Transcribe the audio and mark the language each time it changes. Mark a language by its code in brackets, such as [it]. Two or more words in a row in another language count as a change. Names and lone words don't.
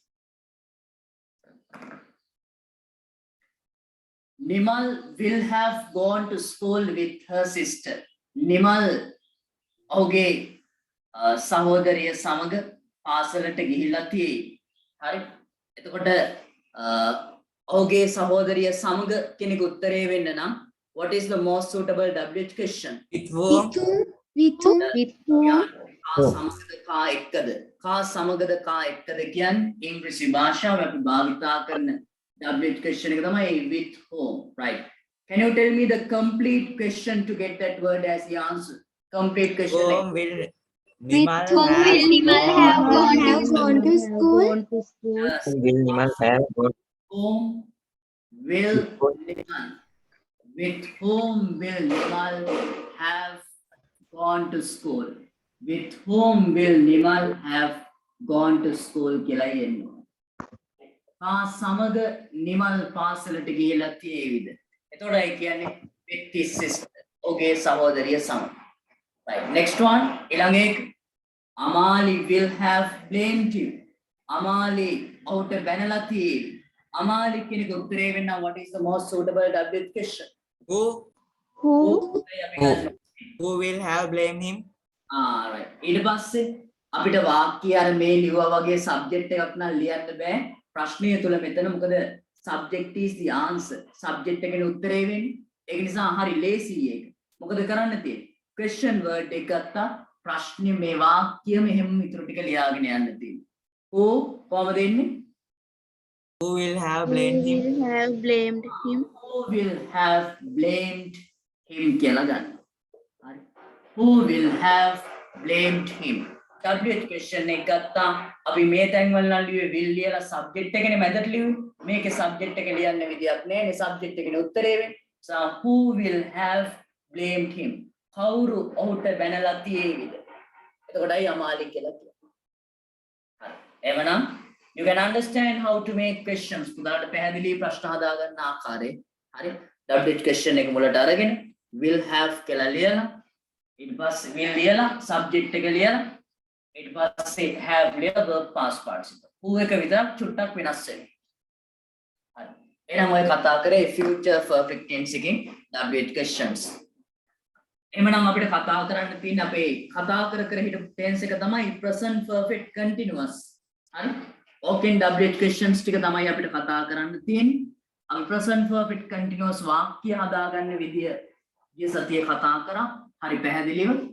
[en] Nimal will have gone to school with her sister. [si] Nimal ඔහුගේ සහෝදරිය සමග පාසලට ගිහිල්ලා තියෙයි. හරි. එතකොට ඔහුගේ සහෝදරිය සමග කෙනෙකු උත්තරේ වෙන්න නම් [en] what is the most suitable WH question? With whom? with whom කා සමගද කා එක්කද කා සමගද කා එක්කද කියන්නේ ඉංග්‍රීසි භාෂාව අපි භාවිතා කරන WH question එක තමයි with whom, right? Can you tell me the complete question to get that word as the answer? Complete question. Whom will with Nimal whom will Nimal have gone to school? Yes. Will Nimal have gone Whom will Nimal? With whom will Nimal have gone to school? With whom will Nimal have gone to school [si] කියලා එන්නේ. කා සමග නිමල් පාසලට ගිහිල්ලා තියෙවිද? එතකොට ඒ කියන්නේ [en] with his sister. [si] ඔහුගේ සහෝදරිය සමග. [en] Right. Next one. [si] ඊළඟ එක [en] Amali will have blamed him. [si] Amali ඔහුට බැනලා තියෙවි. Amali කෙනෙකු උත්තරේ වෙන්න [en] what is the most suitable WH question? who Who will have blamed him? right. [si] ඊට පස්සේ අපිට වාක්‍ය අර මේ ලියුවා වගේ සබ්ජෙක්ට් එකක් නම් ලියන්න බෑ. ප්‍රශ්නය තුල මෙතන මොකද [en] subject is the answer. [si] subject එකේ උත්තරේ වෙන්නේ. ඒක නිසා හරි ලේසි ඒක. මොකද කරන්න තියෙන්නේ? [en] question word [si] එක ගත්තා ප්‍රශ්නේ මේ වාක්‍යය මෙහෙම ඉතුරු ටික ලියාගෙන යන්න තියෙන්නේ. who කොහමද එන්නේ? Who will have blamed him? will have blamed him? [en] Who will have blamed him [si] කියලා ගන්න. හරි. Who will have blamed him? [en] WH question [si] එක ගත්තා. අපි මේ තැන් වල නම් ලියුවේ will ලියලා subject එකනේ මැදට ලියුවේ. මේකේ subject එක ලියන්න විදියක් නැහැ නේ. subject එකනේ උත්තරේ වෙන්නේ. [en] So who will have blamed him? [si] කවුරු ඔහුට බැනලා තියෙවිද? එතකොටයි අමාලි කියලා කියන්නේ. හරි. එවනම් [en] you can understand how to make questions. [si] පුතාට පැහැදිලි ප්‍රශ්න හදා ගන්න ආකාරය. හරි. [en] WH question [si] එක මුලට අරගෙන [en] will have [si] කියලා ලියලා ඊට පස්සේ will ලියලා subject එක ලියලා ඊට පස්සේ have ලියලා [en] verb past participle. [si] who එක විතරක් චුට්ටක් වෙනස් වෙනවා. හරි. එහෙනම් ඔය කතා කරේ [en] future perfect tense [si] එකකින් [en] WH questions. [si] එhmenan අපිට කතා කරන්න තියෙන අපේ කතා කර හිටපු tense එක තමයි [en] present perfect continuous. [si] හරි. ඕකෙන් [en] WH questions [si] ටික තමයි අපිට කතා කරන්න තියෙන්නේ. අපි [en] present perfect continuous [si] වාක්‍ය හදාගන්න විදිය ගිය සතියේ කතා කරා. හරි පැහැදිලිව